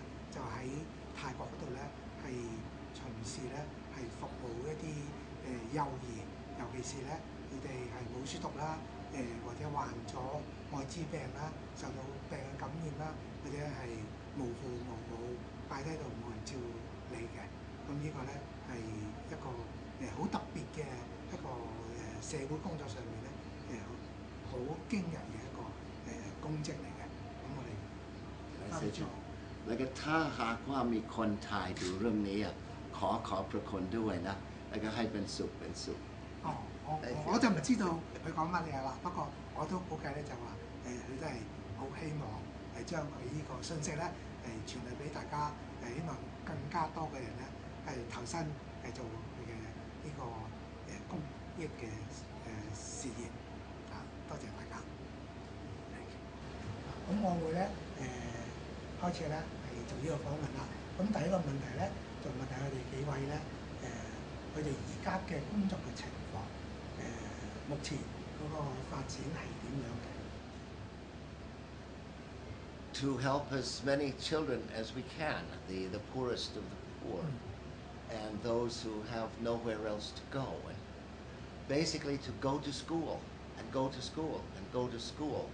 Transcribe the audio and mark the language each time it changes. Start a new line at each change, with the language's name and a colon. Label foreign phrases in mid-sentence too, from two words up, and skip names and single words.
Cantonese: 就喺泰國嗰度咧係巡視咧係服務一啲幼兒，尤其是咧佢哋係冇書讀啦，或者患咗愛滋病啦，受到病嘅感染啦，或者係無父無母擺低度冇人照理嘅。咁呢個咧係一個好特別嘅一個社會工作上面咧好驚人嘅一個功績嚟嘅。咁我哋翻咗。
Thai: แล้วก็ถ้าหากว่ามีคนถ่ายดูเรื่องนี้ขอประคุณด้วยนะแล้วก็ให้เป็นสุข
Cantonese: 我就唔知道佢講乜嘢啦，不過我都估計咧就話佢都係好希望將佢呢個信息咧傳遞俾大家，希望更加多嘅人咧係投身做佢嘅呢個公益嘅事業啊！多謝大家。咁我會咧開始咧係做呢個訪問啦。咁第一個問題咧就問下佢哋幾位咧佢哋而家嘅工作嘅情況，目前嗰個發展係點樣嘅？
English: To help as many children as we can, the poorest of the poor, and those who have nowhere else to go, and basically to go to school and go to school and go to school.